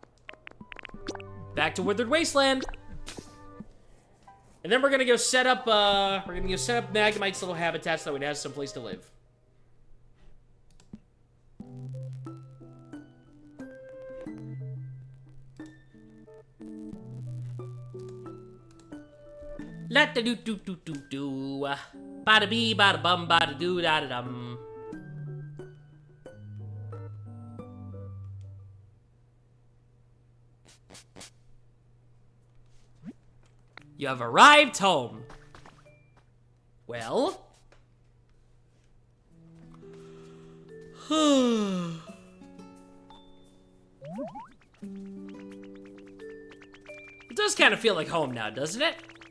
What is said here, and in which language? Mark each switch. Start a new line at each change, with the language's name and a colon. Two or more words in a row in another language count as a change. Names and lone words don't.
English: Back to Withered Wasteland. And then we're gonna go set up, Magnemite's little habitat so it has some place to live. La da do do do do do. Bada bee, bada bum, bada doo da da dum. You have arrived home. Well? It does kind of feel like home now, doesn't it?